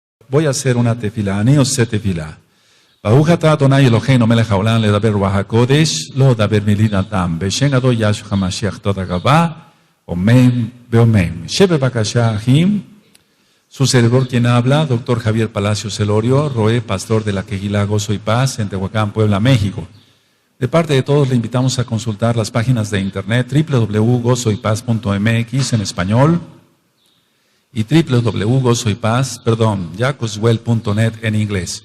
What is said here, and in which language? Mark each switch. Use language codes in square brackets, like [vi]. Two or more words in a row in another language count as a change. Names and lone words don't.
[es] voy a hacer una tefila, [he] אני עושה תפילה. ברוך אתה אדוני אלוהינו מלך העולם לדבר רוח הקודש, לא לדבר מילים אדם, בשם גדול ישוע המשיח תודה רבה, אמן ואמן. שב בבקשה אחים. [es] Su servidor quien habla, doctor Javier Palacios Elorio, Roé, pastor de la Quejilá Gozo y Paz en Tehuacán, Puebla, México. De parte de todos le invitamos a consultar las páginas de internet www.gozoypaz.mx en español y jacoswell.net en inglés.